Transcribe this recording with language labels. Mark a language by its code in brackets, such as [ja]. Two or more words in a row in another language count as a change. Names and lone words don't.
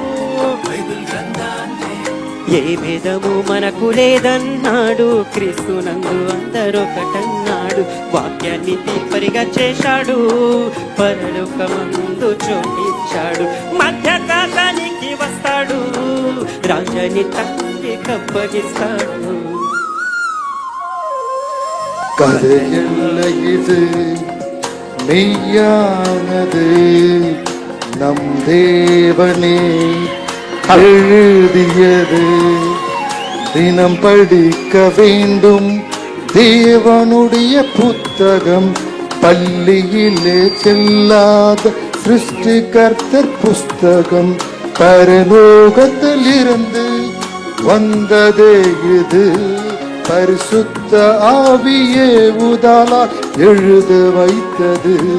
[te] ఏ భేదము మనకు లేదన్నాడు క్రీస్తునందు అందరొకటన్నాడు వాక్యాన్ని తీపరిగా చేశాడు పరలోకమందు చోటిచ్చాడు మధ్యకాలానికి వస్తాడు రాజాని తండ్రి కప్పగిస్తాడు [ta] கதையல்ல இது மெய்யானது நம் தேவனே எழுதியது தினம் படிக்க வேண்டும் தேவனுடைய புத்தகம் பள்ளியிலே செல்லாத சிருஷ்டிகர்த்தர் புஸ்தகம் பரலோகத்தில் இருந்து வந்ததே இது பரிசுத்த ஆவியே உதாலா எழுத வைத்தது